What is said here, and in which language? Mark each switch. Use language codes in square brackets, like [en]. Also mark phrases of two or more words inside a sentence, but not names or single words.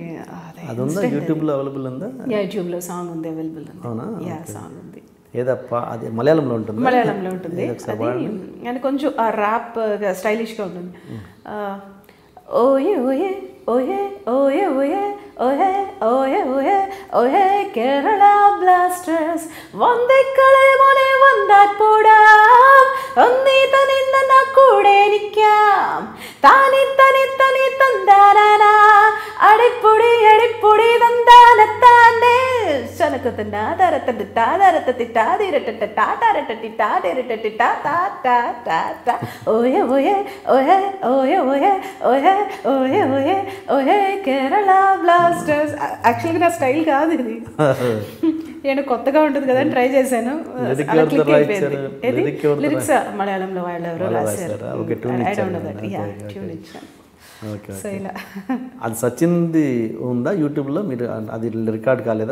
[te] యూట్యూబ్లో అవైలబుల్ ఉందా? యూట్యూబ్లో సాంగ్ ఉంది, అవైలబుల్ ఉంది. యా, సాంగ్ ఉంది. ఏదప్పా అది? మలయాళంలో ఉంటుంది. మలయాళంలో ఉంటుంది అండ్ కొంచెం ఆ ర్యాప్ స్టైలిష్గా ఉంటుంది. ఓయే ఓయే ఓయే ఓయే ఓయే ఓహే ఓహే ഓഹേ ഓഹേ കേരള ബ്ലാസ്റ്റേഴ്സ് [ml] വന്നേക്കളെ മോനെ വന്നാൽ പോടാം ഒന്നീ തനിന്ന കൂടെ നിൽക്കാം താനി തനി തനി തന്താനാ അടിപ്പൊടി അടിപ്പൊടി തന്താനത്താൻ്റെ ചനക്കത്തിൻ്റെ ആധാരത്തിൻ്റെ താധാരത്തിട്ടാതിരട്ടിട്ട് ടാറ്റാരട്ടി ടാതിരട്ടി ടാ ടാ ടാ ടാ ടാ ഓഹേ ഓഹേ ഓഹേ ഓഹേ ഓഹേ ഓഹേ ഓഹേ ഓഹേ ఓహే కేరళ బ్లాస్టర్స్. [te] యాక్చువల్గా నా స్టైల్ కాదు ఇది, నేను కొత్తగా ఉంటుంది కదా అని ట్రై చేశాను. లిరిక్స్ మలయాళంలో వాళ్ళు ఎవరో రాశారు, [en] I don't know that. [te] యా, ట్యూన్ ఇచ్చాను. సో ఇలా అది సచిన్ది ఉందా యూట్యూబ్లో? మీరు అది రికార్డ్ కాలేదా?